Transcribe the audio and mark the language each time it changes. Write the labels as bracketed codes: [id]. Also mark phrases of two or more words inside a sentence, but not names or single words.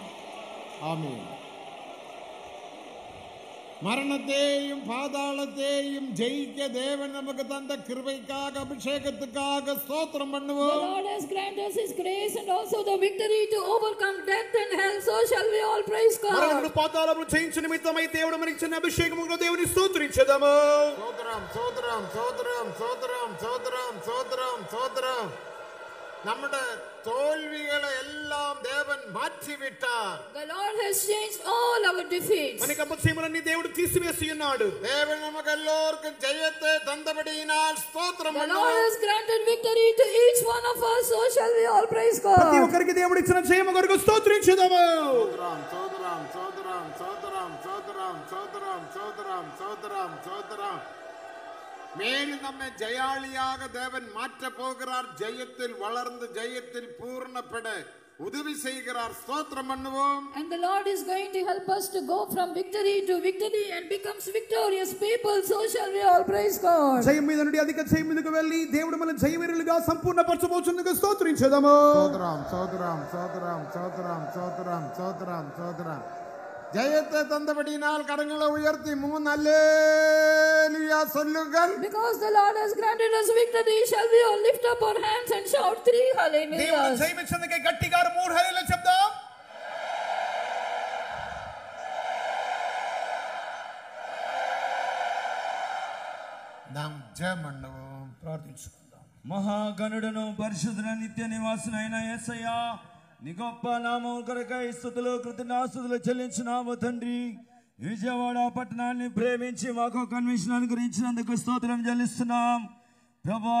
[ta] ஆமென். மரணத்தையும் பாதாளத்தையும் ஜெயிக்க தேவன் நமக்கு தந்த கிருபைக்காக, அபிஷேகத்துக்காக ஸ்தோத்திரம் The பண்ணுவோம். [en] Lord has granted us His grace and also the victory to overcome death and hell. So shall we all praise God. [te] మరణమును పాతాళమును జయించు నిమిత్తమై దేవుడు మనకిచ్చిన అభిషేకమును దేవుని స్తోత్రించెదము. [ta] சோதரம் சோதரம் சோதரம் சோதரம் சோதரம் சோதரம் சோதரம். நம்முடைய தோல்விகளை எல்லாம் தேவன் மாற்றி விட்டார். [en] The Lord has changed all our defeats. [te] మనకి అపజయములన్నీ దేవుడు తీసివేసి ఉన్నాడు. [ta] தேவன் நமக்கு எல்லோருக்கும் ஜெயத்தை தந்தபடியினால் ஸ்தோத்திரம் [en] The Lord [ta] பண்ணுவோம். [en] has granted victory to each one of us. So shall we all praise ప్రతి God. [te] ఒక్కరికి దేవుడు ఇచ్చిన జయము కొరకు స్తోత్రించెదము. [ta] சோதரம் சோதரம் சோதரம் சோதரம் சோதரம் சோதரம் சோதரம் சோதரம் சோதரம். மேலும் நம்மை ஜெயாளியாக தேவன் மாற்ற போகிறார். ஜெயத்தில் வளர்ந்து ஜெயத்தில் பூர்ணப்பட உதவி செய்கிறார். ஸ்தோத்திரம் பண்ணுவோம். [en] And the Lord is going to help us to go from victory to victory and becomes victorious people. So shall we all praise God. [te] జయం మీద నుండి అధిక జయం మీదకు వెళ్ళి దేవుడు మనల్ని జయవీరులుగా సంపూర్ణపరచబోచున్నందుకు స్తోత్రించెదము. [ta] சோதரம் சோதரம் சோதரம் சோதரம் சோதரம் சோதரம் சோதரம். ஜெயத்தை தந்தபடியினால் கரங்களை உயர்த்தி 3 அல்லேலூயா சொல்லுங்கள். [en] Because the Lord has granted us victory, shall we all lift up our hands and shout 3 దేవుడు hallelujahs. [te] జయమిచ్చినందుకే గట్టిగా 3 హల్లెలూయా చెప్దాం. [ta] நாம் ஜெயம் பண்ணுவோம். [te] ప్రార్థించుకుందాం. మహాగణుడును పరిశుద్ధ నిత్య నివాసునైన యేసయ్యా, నీ గొప్ప నామము కొరకై స్తుతులు కృతజ్ఞతాస్తుతులు చెల్లించున్నాము తండ్రి. విజయవాడ పట్టణాన్ని ప్రేమించి మాకు కన్వెన్షన్ అనుగ్రహించినందుకు స్తోత్రం చెల్లిస్తున్నాం ప్రభువా.